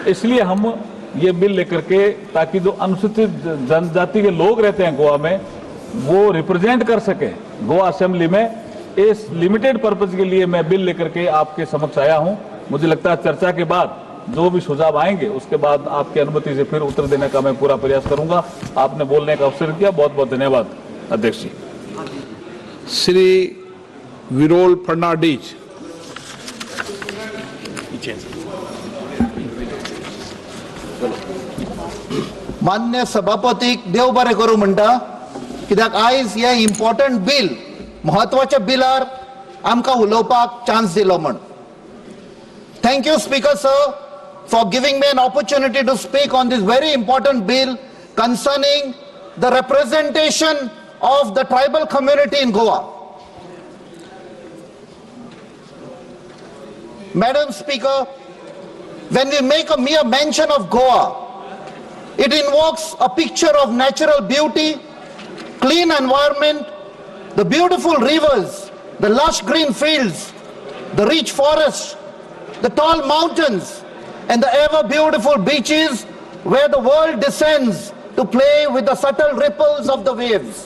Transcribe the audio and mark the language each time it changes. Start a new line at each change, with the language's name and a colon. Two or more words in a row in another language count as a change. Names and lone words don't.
Hindi: इसलिए हम ये बिल लेकर के ताकि जो अनुसूचित जनजाति के लोग रहते हैं गोवा में वो रिप्रेजेंट कर सके गोवा असेंबली में, इस
English: limited purpose
Hindi: के लिए मैं बिल लेकर के आपके समक्ष आया हूं। मुझे लगता है चर्चा के बाद जो भी सुझाव आएंगे उसके बाद आपकी अनुमति से फिर उत्तर देने का मैं पूरा प्रयास करूंगा। आपने बोलने का अवसर दिया, बहुत बहुत धन्यवाद अध्यक्ष जी। श्री विरोल फर्नांडीज।
Konkani: मान्य सभापतीक देव बरें करूं म्हणटा, कित्याक आयज हे
English: important bill
Konkani: महत्वाच्या बिलार आमकां उलोवपाक चान्स दिलो म्हण।
English: Thank you, Speaker Sir, for giving me an opportunity to speak on this very important bill concerning the representation of the tribal community in Goa. Madam Speaker, when we make a mere mention of Goa, it invokes a picture of natural beauty, clean environment, the beautiful rivers, the lush green fields, the rich forests, the tall mountains, and the ever beautiful beaches where the world descends to play with the subtle ripples of the waves.